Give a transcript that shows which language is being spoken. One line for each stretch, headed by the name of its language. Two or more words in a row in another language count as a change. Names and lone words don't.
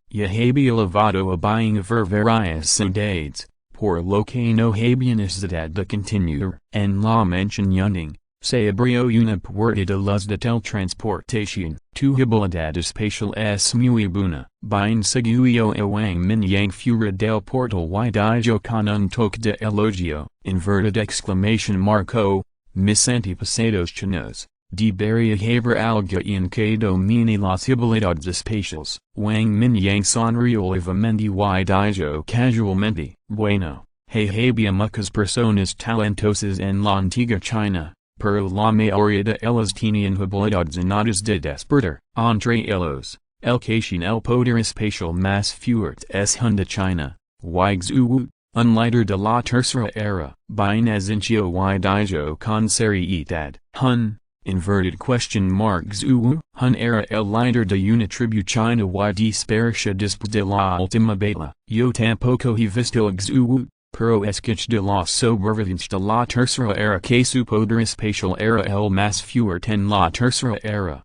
Spanish: Ya había elevado a Buying a ver varias ciudades, por lo que no había necesidad de continuar. En la mencioning, se abrió una puerta de luz de teletransportación. Tu habilidad especial es muy buena. Buying siguió a Wang Mingyang fuera del portal y dijo con un toque de elogio,
English: inverted exclamation mark.
Spanish: Mis antepasados chinos, debería haber alguien que domine las habilidades especiales. Wang Mingyang sonrió levemente y dijo casualmente, bueno, había muchas personas talentosas en la antigua China, pero la mayoría de ellas tenían habilidades innatas de despertar. Entre ellos, el que tiene el poder especial más fuerte es Hun de China, Wang un líder de la tercera era. Bien asintió y dijo con seriedad,
English: Hun, inverted question mark.
Spanish: Hun era el líder de una tribu china y dispersó después de la última batalla. Yo tampoco he visto a pero escuché de los sobrevivientes de la tercera era que su poder especial era el más fuerte en la tercera era.